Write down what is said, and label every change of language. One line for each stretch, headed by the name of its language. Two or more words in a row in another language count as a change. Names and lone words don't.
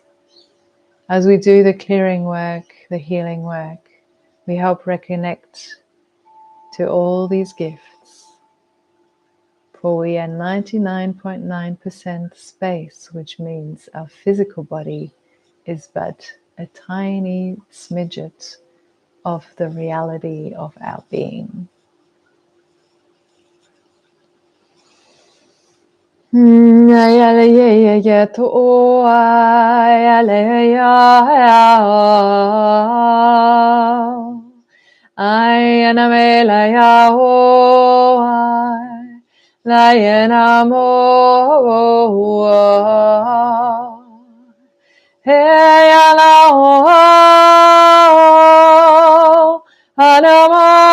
English: As we do the clearing work, the healing work, we help reconnect to all these gifts, for we are 99.9% space, which means our physical body is but a tiny smidget of the reality of our being. Ya le ya ya to ya le ya I aname la ya o la ya mo hey ya la o anamo